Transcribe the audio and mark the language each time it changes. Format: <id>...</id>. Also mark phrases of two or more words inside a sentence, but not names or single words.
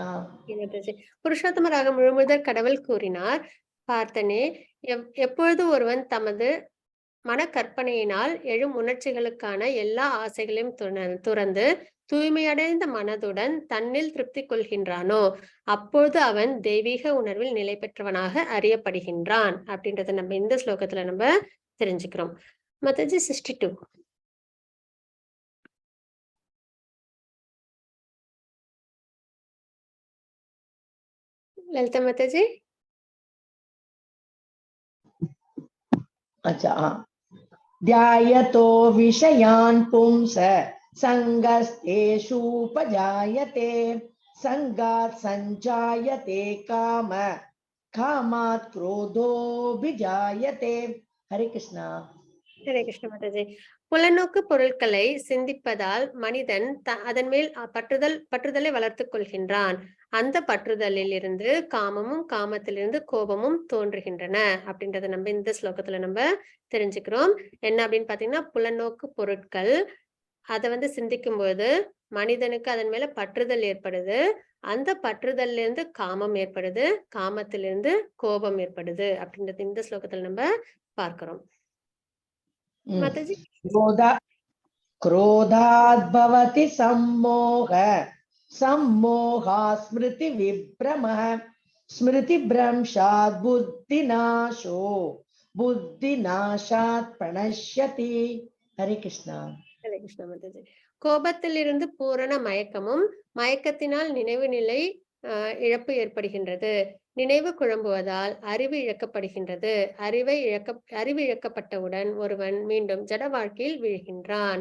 <ta>புருஷோத்தமராக முழுமுதற் கடவுள் கூறினார், பார்த்தனே, எப்பொழுது ஒருவன் தமது மனக்கற்பனையினால் எழும் உணர்ச்சிகளுக்கான எல்லா ஆசைகளையும் துறந்து தூய்மையடைந்த மனதுடன் தன்னில் திருப்தி கொள்கின்றானோ அப்பொழுது அவன் தெய்வீக உணர்வில் நிலை பெற்றவனாக அறியப்படுகின்றான் அப்படின்றத நம்ம இந்த ஸ்லோகத்துல நம்ம தெரிஞ்சுக்கிறோம். மாதாஜி 62. லலிதா மாதாஜி.</ta> <sa>अच्छा, ध्यायतो विषयान् पुंस संगस्तेषूपजायते संगात् संजायते काम कामात् क्रोधोऽभिजायते. हरे कृष्णा.</sa> <ta>ஹரே கிருஷ்ண மாதாஜி. புலநோக்கு பொருட்களை சிந்திப்பதால் மனிதன் அதன் மேல் பற்றுதலை வளர்த்துக் கொள்கின்றான். அந்த பற்றுதலில் இருந்து காமமும் காமத்திலிருந்து கோபமும் தோன்றுகின்றன அப்படின்றத நம்ம இந்த ஸ்லோகத்துல நம்ம தெரிஞ்சுக்கிறோம். என்ன அப்படின்னு பாத்தீங்கன்னா, புலநோக்கு பொருட்கள் அதை வந்து சிந்திக்கும் போது மனிதனுக்கு அதன் மேல பற்றுதல் ஏற்படுது. அந்த பற்றுதல்ல இருந்து காமம் ஏற்படுது, காமத்திலிருந்து கோபம் ஏற்படுது அப்படின்றது இந்த ஸ்லோகத்துல நம்ம பார்க்கிறோம். மாதாஜி.</ta> <sa>क्रोधात् भवति सम्मोह सम्मोहा स्मृति विभ्रमः स्मृतिभ्रंशात् बुद्धिनाशो बुद्धिनाशात् प्रणश्यति. हरे कृष्णा.</sa> <ta>ஹரே கிருஷ்ணா மாதாஜி. கோபத்திலிருந்து பூரண மயக்கமும் மயக்கத்தினால் நினைவு நிலை இழப்பு ஏற்படுகின்றது. நினைவு குழம்புவதால் அறிவு இழக்கப்படுகின்றது. அறிவு இழக்கப்பட்டவுடன் ஒருவன் மீண்டும் ஜட வாழ்க்கையில் வீழ்கின்றான்.</ta>